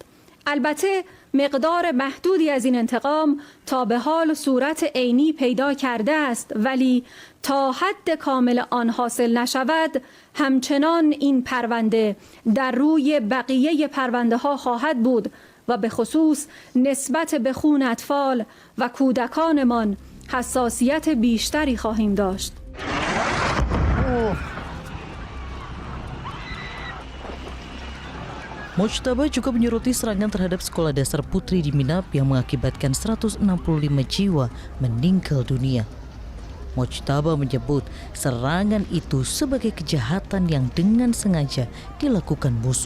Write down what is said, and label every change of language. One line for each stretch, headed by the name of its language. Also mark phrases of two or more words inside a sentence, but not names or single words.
Persian: البته مقدار محدودی از این انتقام تا به حال صورت عینی پیدا کرده است، ولی تا حد کامل آن حاصل نشود همچنان این پرونده در روی بقیه پرونده ها خواهد بود و به خصوص نسبت به خون اطفال و کودکانمان حساسیت بیشتری خواهیم داشت.
Indonesian: Mojtaba juga menyoroti serangan terhadap sekolah dasar putri di Minab yang mengakibatkan 165 jiwa meninggal dunia. Mojtaba menyebut serangan itu sebagai kejahatan yang dengan sengaja dilakukan musuh.